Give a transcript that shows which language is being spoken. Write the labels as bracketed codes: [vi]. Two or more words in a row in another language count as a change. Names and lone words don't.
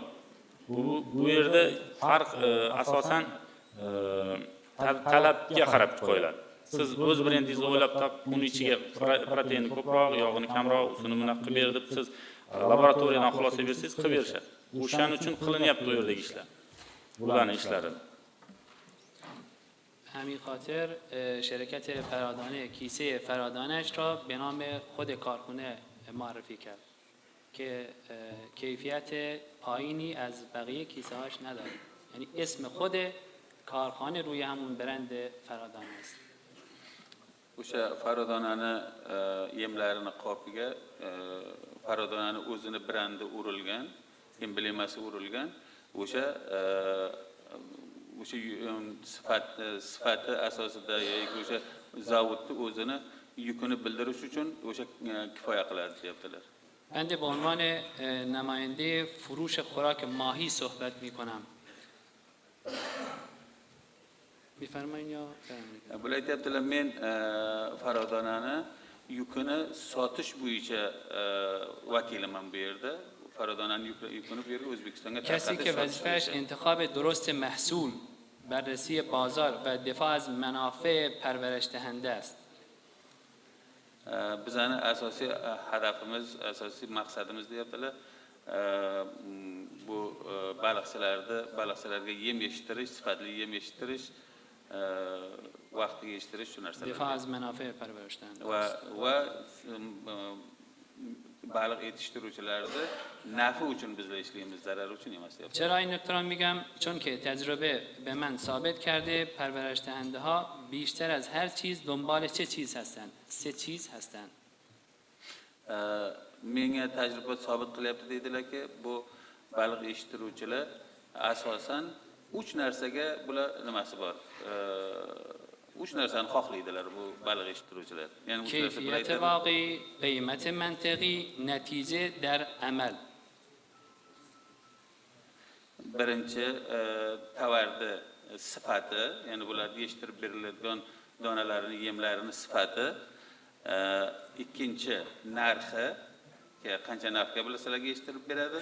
[uz] Bu yerda farq asosan talabga qarab qo'yiladi. Siz o'z brendingizni o'ylab topib, uni ichiga proteinni ko'proq, yog'ini kamroq, usini buni qilib ber deb siz laboratoriyadan xulosa bersangiz qilib berishadi. O'shaning uchun qilinyapti u yerdagi ishlar. Bularning ishlari. [fa] همین خاطر شرکت فرادانه کیسه فرادانش را به نام خود کارخانه معرفی کرد که کیفیت پایینی از بقیه کیسه هاش نداره. یعنی اسم خود کارخانه روی همون برند فرادانه است. [uz] O'sha Faradonani yemlarini qopiga Faradonani o'zini brendi urilgan, emblemasi urilgan. O'sha sifati asosida yoki o'sha zavodni o'zini yukini bildirish uchun o'sha kifoya qiladi deyaptilar. [fa] بنده به عنوان نماینده فروش خوراک ماهی صحبت می‌کنم. می‌فرمایید یا بفرمایید. [uz] Bular aytyaptilar, men Faradonani yukini sotish bo'yicha vakiliman bu yerda. Faradonani yukini bu yerga O'zbekistonga [fa] کسی که وظیفه‌اش انتخاب درست محصول، بررسی بازار و دفاع از منافع پرورش دهنده است. [uz] Bizani asosiy hadafimiz, asosiy maqsadimiz deyaptilar. Bu baliqchilarga yem yetishtirish, sifatli yem yetishtirish, vaqtiga yetishtirish shu narsalar. [fa] دفاع از منافع پرورش دهنده. [uz] Va baliq yetishtiruvchilarni nafi uchun biz ishlaymiz, zarar uchun emas deyaptilar. [fa] چرا این نکته را میگم؟ چون که تجربه به من ثابت کرده پرورش دهنده ها بیشتر از هر چیز دنبال چه چیز هستند؟ سه چیز هستند. [uz] Menga tajriba sabit qilyapti deydilar-ki, bu baliq yetishtiruvchilar asosan 3 narsaga bular nimasi bor. 3 narsani xohlaydilar bu baliq yetishtiruvchilar. Ya'ni [fa] کیفیت واقعی، قیمت منطقی، نتیجه در عمل. [uz] Birinchi tovarni sifati, ya'ni bular yetishtirib beriladigan donalarini, yemlarini sifati. Ikkinchi narxi, qancha narxga bilasizlarga yetishtirib beradi.